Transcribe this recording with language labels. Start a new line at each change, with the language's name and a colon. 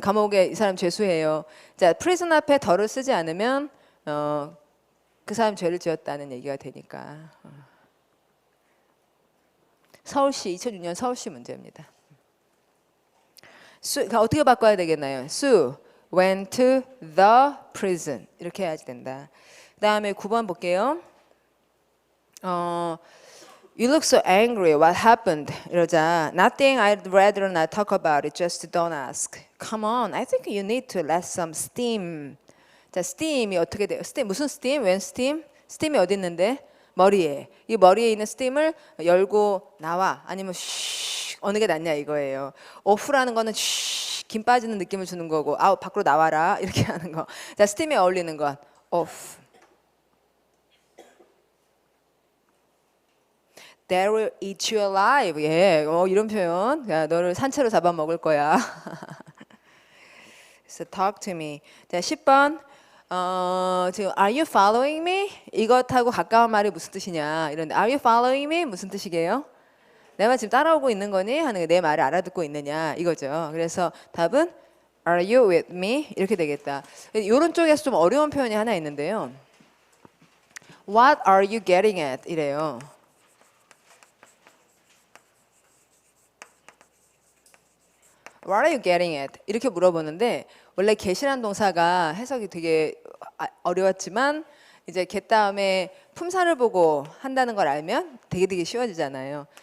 Korean: 감옥에 이 사람 죄수예요. 자, prison 앞에 더를 쓰지 않으면 그 사람 죄를 지었다는 얘기가 되니까. 서울시 2006년 서울시 문제입니다. 어떻게 바꿔야 되겠나요?
English: Sue went to the prison
Korean: 이렇게 해야지 된다. 그 다음에 9번 볼게요.
English: You look so angry. What happened?
Korean: 이러자 Nothing.
English: I'd rather not talk about it. Just don't ask. Come on. I think you need to let some steam.
Korean: 자, steam이 어떻게 돼요? steam 무슨 steam? 웬 steam? steam이 어디 있는데? 머리에. 이 머리에 있는 steam을 열고 나와. 아니면 쉬 어느 게 낫냐 이거예요. off라는 거는 김 빠지는 느낌을 주는 거고 아웃 밖으로 나와라 이렇게 하는 거. 자, steam에 어울리는 것 off.
English: They will eat you alive.
Korean: 예, 이런 표현. 야, 너를 산채로 잡아먹을 거야.
English: So talk to me.
Korean: 자, 10번. 지금
English: Are you following me?
Korean: 이것하고 가까운 말이 무슨 뜻이냐 이런데
English: Are you following me?
Korean: 무슨 뜻이게요? 내 말 지금 따라오고 있는 거니? 하는 게 내 말을 알아듣고 있느냐 이거죠. 그래서 답은
English: Are you with me?
Korean: 이렇게 되겠다. 이런 쪽에서 좀 어려운 표현이 하나 있는데요.
English: What are you getting at?
Korean: 이래요.
English: What are you getting at?
Korean: 이렇게 물어보는데 원래 get이라는 동사가 해석이 되게 어려웠지만 이제 get 다음에 품사를 보고 한다는 걸 알면 되게 쉬워지잖아요.